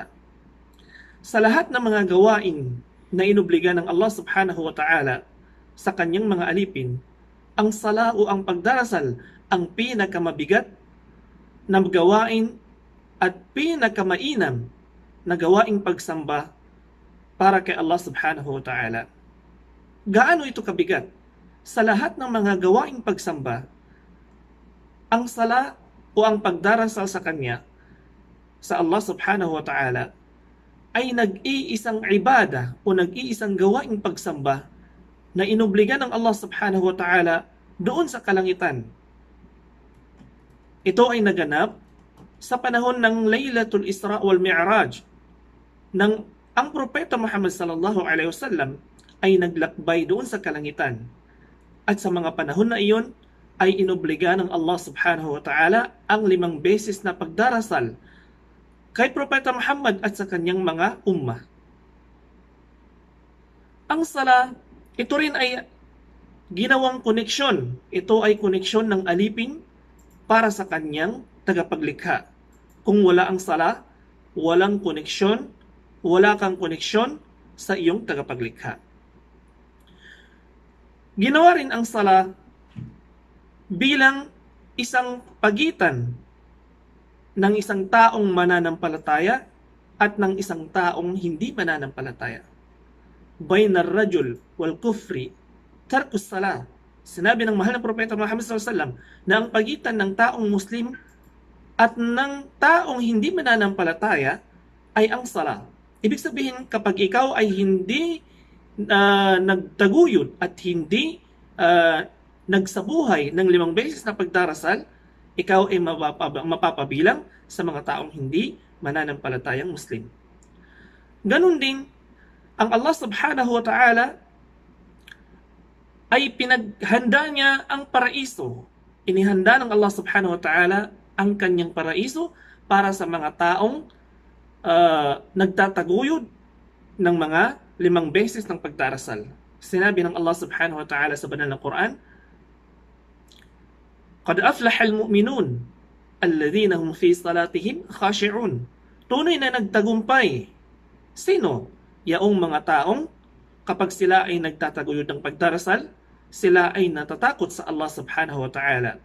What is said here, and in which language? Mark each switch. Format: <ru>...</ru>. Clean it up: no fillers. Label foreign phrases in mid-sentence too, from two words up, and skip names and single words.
<tl>Sa lahat ng mga gawain na inobliga ng Allah</tl> <ar>سبحانه وتعالى</ar> <tl>sa kanyang mga alipin, ang sala o ang pagdarasal ang pinakamabigat na gawain at pinakamainam na gawaing pagsamba para kay Allah</tl> <ar>سبحانه وتعالى.</ar> <tl>Gaano ito kabigat? Sa lahat ng mga gawaing pagsamba, ang sala o ang pagdarasal sa Kanya, sa Allah</tl> <ar>سبحانه وتعالى,</ar> <tl>ay nag-iisang ibada o nag-iisang gawaing pagsamba na inobliga ng Allah</tl> <ar>سبحانه وتعالى</ar> <tl>doon sa kalangitan. Ito ay naganap sa panahon ng Laylatul Isra wal Mi'raj, nang ang propeta Muhammad</tl> <ar>صلى الله عليه وسلم</ar> <tl>ay naglakbay doon sa kalangitan. At sa mga panahon na iyon ay inobliga ng Allah</tl> <ar>سبحانه وتعالى</ar> <tl>ang 5 beses na pagdarasal kay propeta Muhammad at sa kanyang mga ummah. Ang sala, ito rin ay ginawang koneksyon. Ito ay koneksyon ng alipin para sa kanyang tagapaglikha. Kung wala ang sala, walang koneksyon, wala kang koneksyon sa iyong tagapaglikha. Ginawa rin ang sala bilang isang pagitan ng isang taong mananampalataya at ng isang taong hindi mananampalataya.</tl> <ar>بين الرجل والكفر ترك الصلاة.</ar> <tl>Sinabi ng mahal na propeta Muhammad</tl> <ar>صلى الله عليه وسلم</ar> <tl>na ang pagitan ng taong Muslim at ng taong hindi mananampalataya ay ang sala. Ibig sabihin, kapag ikaw ay hindi nagtaguyod at hindi nagsabuhay ng 5 beses na pagdarasal, ikaw ay mapapabilang sa mga taong hindi mananampalatayang Muslim. Ganon din, ang Allah</tl> <ar>سبحانه وتعالى</ar> <tl>ay pinaghanda niya ang paraiso. Inihanda ng Allah</tl> <ar>سبحانه وتعالى</ar> <tl>ang kanyang paraiso para sa mga taong nagtataguyod ng mga 5 beses ng pagdarasal. Sinabi ng Allah</tl> <ar>سبحانه وتعالى</ar> <tl>sa banal na Quran,</tl> <ar>قَدْ أَفْلَحَ الْمُؤْمِنُونَ الَّذِينَ هُمْ فِي صَلَاتِهِمْ خَاشِعُونَ.</ar> <tl>Tunay na nagtagumpay. Sino? Yaong mga taong kapag sila ay nagtataguyod ng pagdarasal, sila ay natatakot sa Allah</tl> <ar>سبحانه وتعالى.</ar>